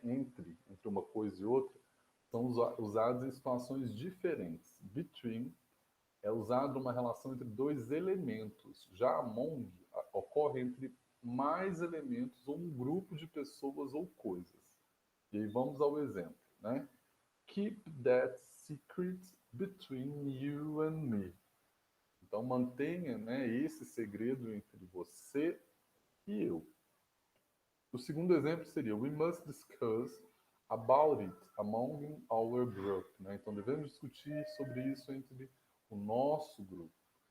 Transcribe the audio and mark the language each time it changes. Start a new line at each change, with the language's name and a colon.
Portuguese: Entre uma coisa e outra, são usados em situações diferentes. Between é usado uma relação entre 2 elementos. Já among ocorre entre mais elementos ou um grupo de pessoas ou coisas. E aí vamos ao exemplo, né?
English: Keep that secret between you and me.
Portuguese: Então mantenha, né, esse segredo entre você e eu. O segundo exemplo seria:
English: We must discuss about it among our group.
Portuguese: Né? Então devemos discutir sobre isso entre o nosso grupo.